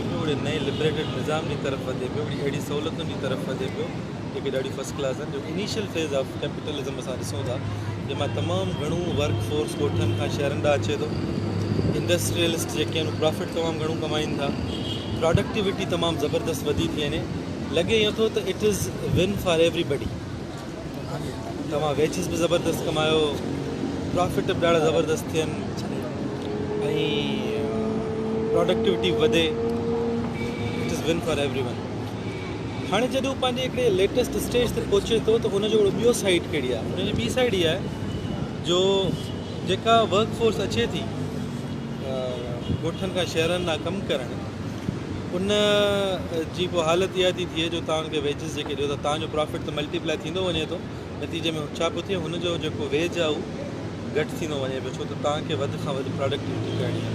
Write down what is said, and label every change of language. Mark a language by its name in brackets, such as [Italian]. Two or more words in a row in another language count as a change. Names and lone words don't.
[Sindhi] पियो हिकिड़े नए लिबरेटेड निज़ाम जी तरफ़ वधे पियो अहिड़ी सहूलियतुनि जी तरफ़ वधे पियो जेके ॾाढी [English] first class [Sindhi] आहिनि जो [English] initial phase of capitalism [Sindhi] असां ॾिसूं था जंहिंमां तमामु घणो [English] work force [Sindhi] ॻोठनि खां शहरनि ॾांहुं अचे थो इंडस्ट्रियलिस्ट जेके आहिनि प्रॉफिट तमामु घणो कमाइनि था प्रोडक्टिविटी तमामु ज़बरदस्त वधी थी वञे लॻे ईअं थो त [English] it is win for everybody [Sindhi] तव्हां वेजिस बि ज़बरदस्त कमायो, प्रॉफिट बि ॾाढा ज़बरदस्त थियनि ऐं प्रोडक्टिविटी वधे, [English] It is win for every one. [Sindhi] हाणे जॾहिं पंहिंजे हिकिड़े [English] latest stage [Sindhi] ते पहुचे थो त हुनजो ॿियो साइड कहिड़ी आहे, हुनजी ॿी साइड इहा आहे जो जेका [English] work force [Sindhi] अचे थी ॻोठनि खां शहरनि लाइ कमु करणु, उन जी पोइ हालत इहा थी थिए जो तव्हां हुनखे वेजिस जेके ॾियो त तव्हांजो प्रॉफिट त मल्टीप्लाई थींदो वञे थो, नतीजे में छा पियो थिए हुनजो जेको वेज आहे उहो घटि थींदो वञे पियो, छो त तव्हांखे वधि खां वधि प्रोडक्टिविटी करणी आहे।